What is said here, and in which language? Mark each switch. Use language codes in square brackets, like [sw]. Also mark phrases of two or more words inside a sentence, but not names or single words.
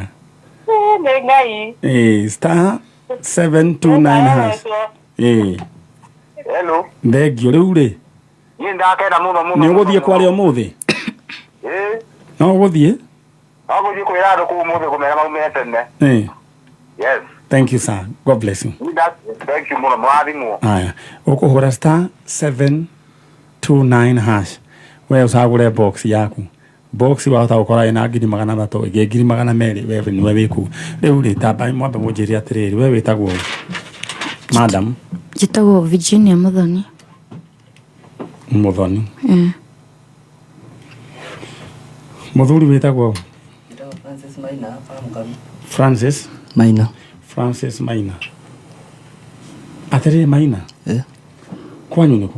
[ki] ni ngai [en] star 729 hash hello [ki] thengio riu ri ni ndakenda muno ni uguthie kwaria umuthi no uguthie aguthie kwira andu kuu umuthi kumera maumire tene yes [en] thank you sir god bless you thank you [ki] muno mwathimwo aya ukuhura star 729 hash we ucagure box yaku box wahota gukora ina 300 ingi 200 wewe ni wewe ku riu ri tamba mwambe munjiri atiriri we witagwo madam jitagwo Virginia Muthoni muthuri witagwo Francis Maina atiriri Maina kwanyu niku